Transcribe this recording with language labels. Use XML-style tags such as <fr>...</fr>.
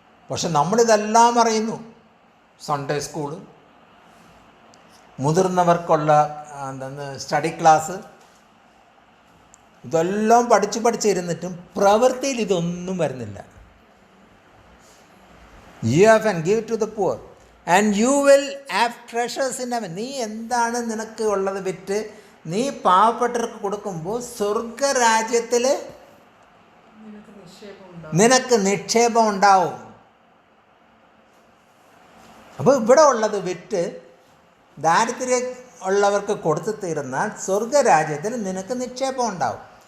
<ml>പക്ഷെ നമ്മളിതെല്ലാം അറിയുന്നു. Sunday school, മുതിർന്നവർക്കുള്ള study class, ഇതെല്ലാം പഠിച്ചിരുന്നിട്ടും പ്രവൃത്തിയിൽ ഇതൊന്നും വരുന്നില്ല.</ml> <en>You have and give to the poor and you will have treasures in heaven.</en> <ml>നീ എന്താണ് നിനക്ക് ഉള്ളത് വിറ്റ് നീ പാവപ്പെട്ടവർക്ക് കൊടുക്കുമ്പോൾ സ്വർഗരാജ്യത്തിൽ നിനക്ക് നിക്ഷേപം ഉണ്ടാവും. അപ്പോൾ ഇവിടെ ഉള്ളത് വിറ്റ് ദാരിദ്ര്യം ഉള്ളവർക്ക് കൊടുത്തു തീർന്നാൽ സ്വർഗരാജ്യത്തിൽ നിനക്ക് നിക്ഷേപം ഉണ്ടാവും.</ml>